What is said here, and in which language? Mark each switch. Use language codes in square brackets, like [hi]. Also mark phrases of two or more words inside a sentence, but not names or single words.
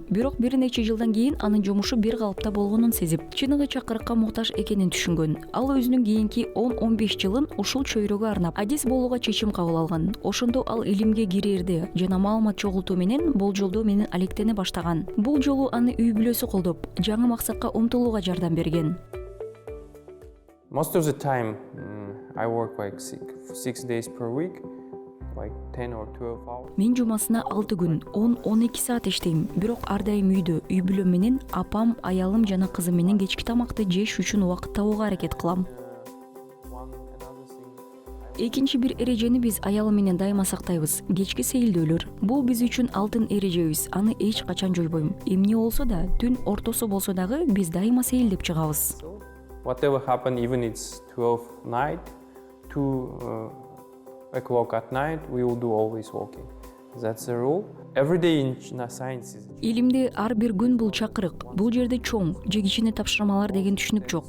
[ky] Бирок бир нече жылдан кийин анын жумушу бир калыпта болгонун сезип, чыныгы чакырыкка муктаж экенин түшүнгөн. Ал өзүнүн кийинки 10-15 жылын ушул чөйрөгө арнап, адис болууга чечим кабыл алган. Ошондо ал илимге кирерди жана маалымат чогултуу менен болжолдоо менен алектене баштаган. Бул жолу аны үй бүлөсү колдоп, жаңы максатка умтулууга жардам берген. [en] Most of the time, I work like 6 days per week, like 10 or 12 hours. [ky] Мен жумасына 6 күн, 10-12 саат иштейм. Бирок ар дайым үйдө, үй бүлөм менен апам, аялым жана кызым менен кечки тамакты жеш үчүн убакыт табууга аракет кылам. Экинчи бир эрежени биз аялым менен дайыма сактайбыз. Кечки сейилдөөлөр. Бул биз үчүн алтын эрежебиз. Аны эч качан жойбойм. Эмне болсо да, түн ортосу болсо дагы биз дайыма сейилдеп чыгабыз. [en] Whatever happen, even it's 12 night, 2 o'clock at night, we will do always walking. That's the rule. Every day in science is. [ky] Илимде ар бир күн бул чакырык. Бул жерде чоң, же кичине тапшырмалар деген түшүнүк жок.